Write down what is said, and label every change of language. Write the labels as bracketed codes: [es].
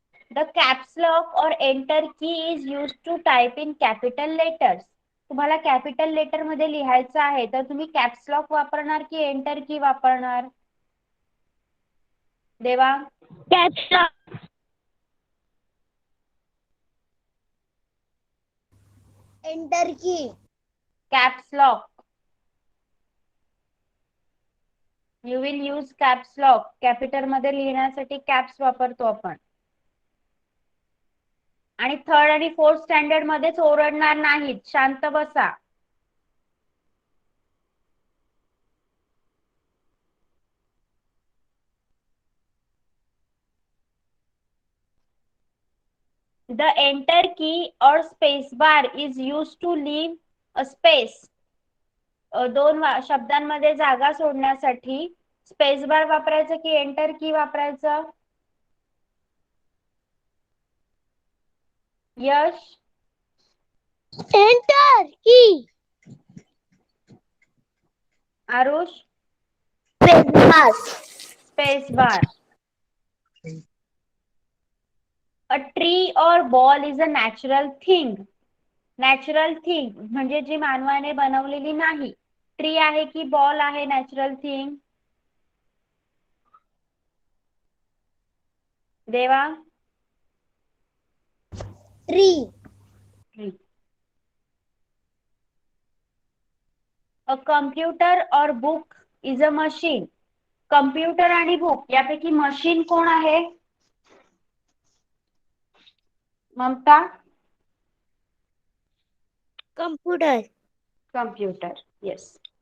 [en] The caps lock or enter key is used to type in capital letters. [mr] तुम्हाला capital letter मध्ये लिहायचं आहे तर तुम्ही कॅप्स लॉक वापरणार की एंटर की वापरणार? देवा. [en] Caps lock. Enter key. Caps lock. You will use caps lock. [mr] Capital मध्ये लिहिण्यासाठी कॅप्स वापरतो आपण. आणि थर्ड आणि फोर्थ स्टँडर्ड मध्येच ओरडणार नाहीत, शांत बसा. [en] The enter key or space bar is used to leave a space. [mr] दोन शब्दांमध्ये जागा सोडण्यासाठी स्पेस बार वापरायचं की एंटर की वापरायचं? यश. [en] Enter key. [mr] Aarush. [en] Space bar. Space bar. A tree or ball is a natural thing. [mr] Natural thing म्हणजे जी मानवाने बनवलेली नाही. ट्री आहे की बॉल आहे नॅचरल थिंग? देवा. [en] Tree. Tree. A computer or book is a machine. [mr] Computer आणि बुक यापैकी मशीन कोण आहे? ममता. [en] Computer. Computer. Yes.